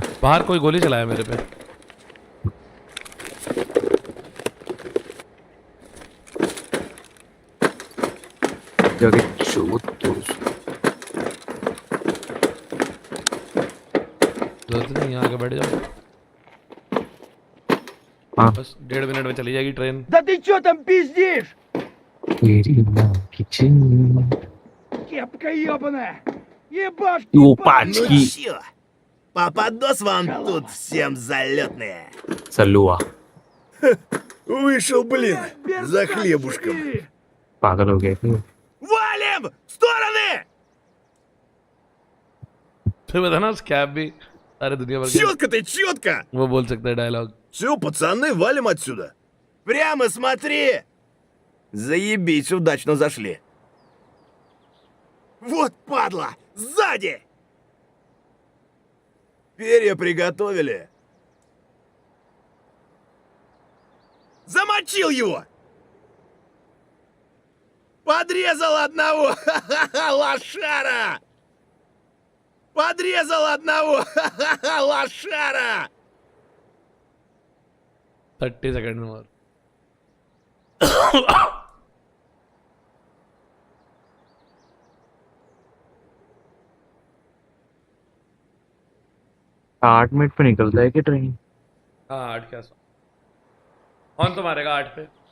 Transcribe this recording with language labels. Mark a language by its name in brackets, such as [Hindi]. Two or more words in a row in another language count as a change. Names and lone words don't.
[Hindi] बाहर कोई गोली चलाया मेरे पे। जरूरत नहीं, यहाँ आके बैठ जाओ। हाँ बस 1.5 मिनट में चली जाएगी ट्रेन। [Russian] Да ты чё там пиздишь? Кепка ебаная! Ебашки! Опачки! Чё? Попадос вам тут всем залетные. Салюа. Вышел, блин, за хлебушком. [Hindi] पागल हो गए थे। [Russian] Валим! В стороны! [Hindi] फिर बता ना स्कैब भी सारे दुनिया भर के [Russian] Чётко ты, чётко! [Hindi] वो बोल सकता है डायलॉग। [Russian] Все, пацаны, валим отсюда. Прямо смотри! Заебись, удачно зашли. Вот падла! Сзади! Перья приготовили. Замочил его! Подрезал одного! Лошара! Подрезал одного! Лошара! [Hindi] 30 सेकंड में और। आठ मिनट पे निकलता है कि ट्रेन? हाँ 8 के आसपास। कौन तो मारेगा 8 पे?